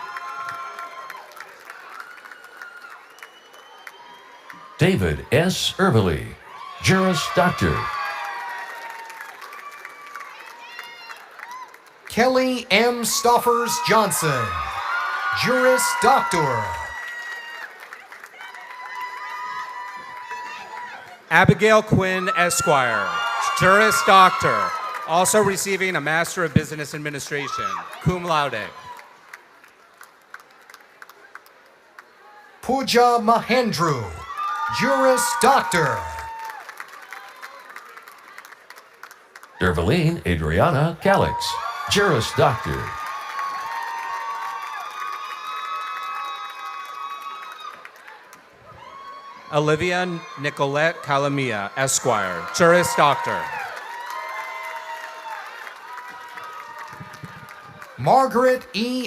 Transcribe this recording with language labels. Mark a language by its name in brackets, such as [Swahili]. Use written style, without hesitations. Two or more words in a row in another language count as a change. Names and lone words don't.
[English] David S. Erbely, Juris Doctor. Kelly M. Stoffers Johnson, Juris Doctor. Abigail Quinn Esquire, Juris Doctor, also receiving a Master of Business Administration, [Latin] cum laude. [English] Pooja Mahendru, Juris Doctor. Dervaline Adriana Calix, Juris Doctor. Olivia Nicolette Calamia, Esquire, Juris Doctor. Margaret E.